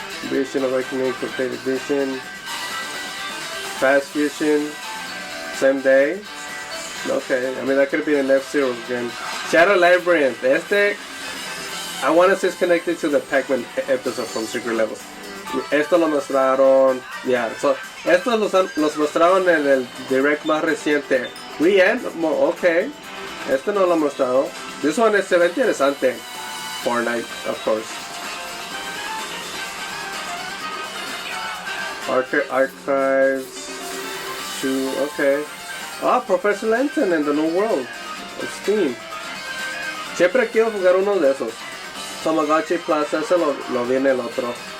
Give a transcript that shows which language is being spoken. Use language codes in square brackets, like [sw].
[en] Vision Awakening Complete Edition, Fast Fusion, same day. Okay, I mean that could be an F-Zero game. Shadow Labyrinth, I want to say it's connected to the Pac-Man episode from Secret Levels. [es] Esto lo mostraron, [en] yeah, so [es] estos los mostraron en el direct más reciente. Okay, este no lo han mostrado. [en] This one [es] se ve interesante. [en] Fortnite, of course. Archives 2, okay. Professor Layton and the New World of Steam. [es] Siempre quiero jugar uno de esos. Tamagotchi Plus, ese lo viene el otro.